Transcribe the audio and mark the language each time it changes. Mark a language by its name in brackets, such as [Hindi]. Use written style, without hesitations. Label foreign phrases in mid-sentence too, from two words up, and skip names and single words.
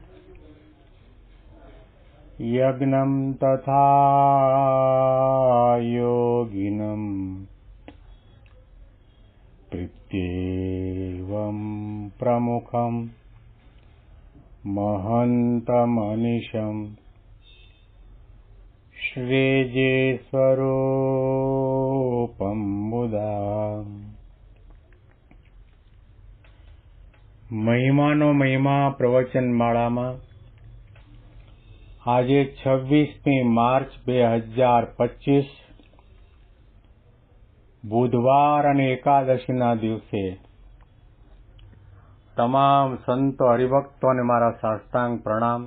[Sanskrit] यज्ञं तथा योगिनं प्रत्येवं प्रमुखं महन्तमनिशम् श्रीजेस्वरूपं मुदा। [Gujarati] મહિમાનો મહિમા પ્રવચનમાળામાં આજે 26મી માર્ચ 2025 બુધવાર અને એકાદશીના દિવસે તમામ સંતો હરિભક્તોને મારા સાષ્ટાંગ પ્રણામ.